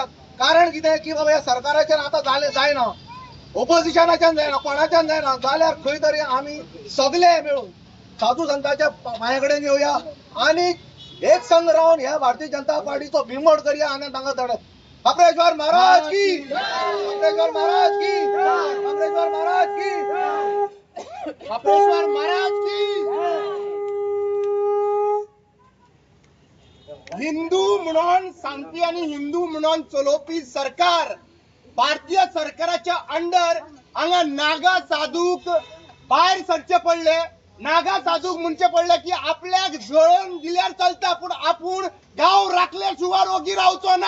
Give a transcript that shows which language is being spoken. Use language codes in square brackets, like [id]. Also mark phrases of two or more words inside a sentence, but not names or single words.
[kok] कारण कितें की बाबा ह्या सरकाराचेर आतां जायना, ओपोजिशनाच्यान जायना, कोणाच्यान जायना. जाल्यार खंय तरी आमी सगळे मेळून साधू संतांच्या पांया कडेन येवया आणि एक संघ रावन ह्या भारतीय जनता पार्टीचो बिमोड करया आनी तांकां धडक. कापरेश्वर महाराज की, कापरेश्वर महाराज की, कापरेश्वर महाराज की, कापरेश्वर महाराज की. हिंदू म्हणून सांगपी आणि हिंदू म्हणून चलोवपी सरकार भारतीय सरकाराच्या अंडर हांगा नागा साधूक भायर सरचे पडले. नागा साधूक म्हणचे पडले की आपल्याक जळोवन दिल्यार चलता पूण आपूण गांव राखले शिवाय ओगी रावचो ना.